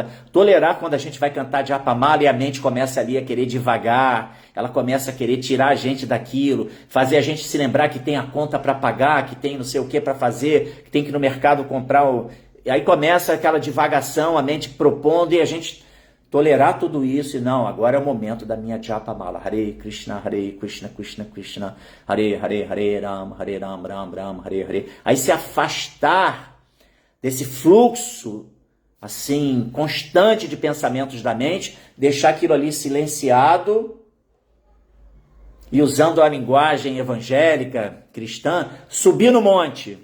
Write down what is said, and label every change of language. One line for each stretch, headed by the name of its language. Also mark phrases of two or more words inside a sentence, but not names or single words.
Portuguese: Tolerar quando a gente vai cantar Japamala e a mente começa ali a querer devagar, ela começa a querer tirar a gente daquilo, fazer a gente se lembrar que tem a conta para pagar, que tem não sei o que para fazer, que tem que ir no mercado comprar o... E aí começa aquela divagação, a mente propondo e a gente... Tolerar tudo isso e não, agora é o momento da minha Japamala.
Sanskrit: Hare Krishna, Krishna Krishna, Hare Ram, Ram Ram, Hare Hare.
Portuguese: Aí se afastar desse fluxo, assim, constante de pensamentos da mente, deixar aquilo ali silenciado e usando a linguagem evangélica, cristã, subir no monte.